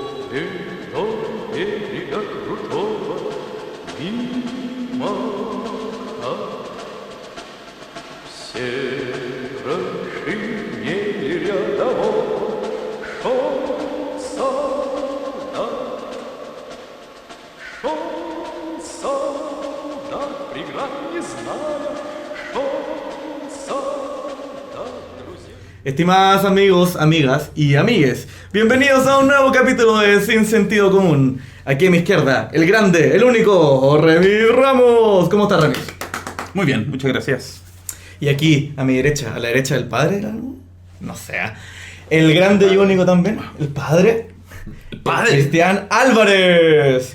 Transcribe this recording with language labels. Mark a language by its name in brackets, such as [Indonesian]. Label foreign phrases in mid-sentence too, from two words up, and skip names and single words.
[Russian] До берега крутого мимо все расширение рядов шел солдат, преград не зная, шел солдат, друзья. [Spanish] Estimadas amigos, amigas y amigues, bienvenidos a un nuevo capítulo de Sin Sentido Común. Aquí a mi izquierda, el grande, el único, Remy Ramos. ¿Cómo estás, Remy? Muy bien, muchas gracias. Y aquí, a mi derecha, a la derecha del padre, no sé, el grande y único también, el padre, Cristian Álvarez.